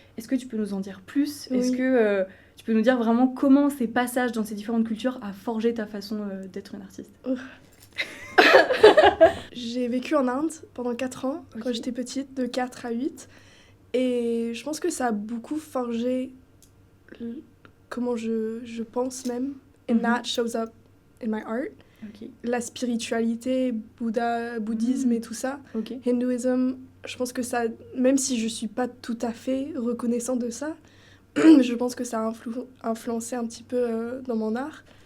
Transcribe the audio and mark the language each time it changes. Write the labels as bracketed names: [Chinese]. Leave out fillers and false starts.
[French] Est-ce que tu peux nous en dire plus ? Est-ce que tu peux nous dire vraiment comment ces passages dans ces différentes cultures a forgé ta façon d'être une artiste ? J'ai vécu en Inde pendant 4 ans, quand j'étais petite, de 4 à 8. Et je pense que ça a beaucoup forgé comment je pense même. [English] And that shows up in my art. [French] La spiritualité, bouddhisme et tout ça. Hindouisme, je pense que ça, même si je suis pas tout à fait reconnaissante de ça, je pense que ça a influencé un petit peu dans mon art.